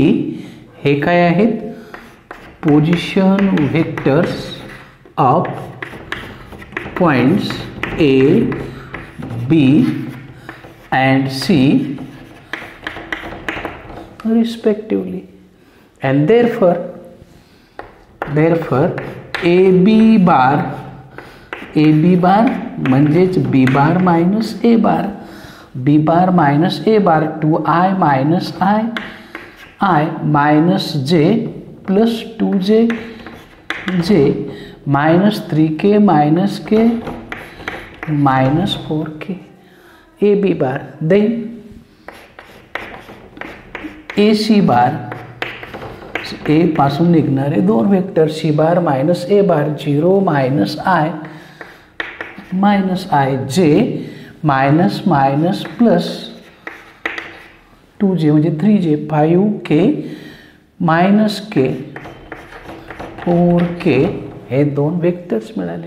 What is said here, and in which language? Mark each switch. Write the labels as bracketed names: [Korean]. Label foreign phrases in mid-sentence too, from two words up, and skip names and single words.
[Marathi] हे काय आहेत, [English] position vectors of points A, B and C respectively, and therefore AB bar म्हणजेच B bar minus A bar, B bar minus A bar 2i minus I minus j plus 2j j minus 3k minus k minus 4k. AB bar. Then AC bar, A [Marathi] पासून निघणारे दोन वेक्टर [English] C bar minus A bar 0 minus I j minus minus plus 2j म्हणजे 3j 5k minus k 4k [Marathi] हे दोन वेक्टर्स मिळाले.